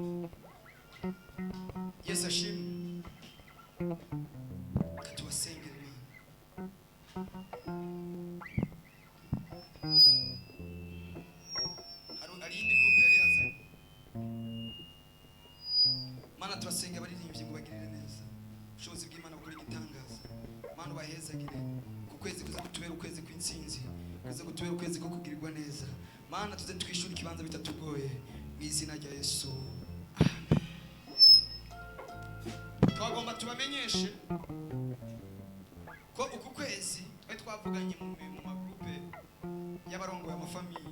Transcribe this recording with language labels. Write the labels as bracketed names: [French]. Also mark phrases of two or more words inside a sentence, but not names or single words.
[Rundi] Yesu ashimwe. Katubasengere Imana. Ari indi group yari yazanye. Mana tubasenge abaririmbyi ngo bagirire neza. Ubushobozi bw'Imana bukora igitangaza. Mana ubahezagire. Ku kwezi kuza kutubera ukwezi kw'intsinzi. Kuza kutubera ukwezi ko kugirirwa neza. Mana tuze twishura ikibanza bitatugoye mu izina rya Yesu. Amen. Twagomba tubamenyeshe ko uku kwezi twavuganye mu magroupe y'abarongoye amafamiye.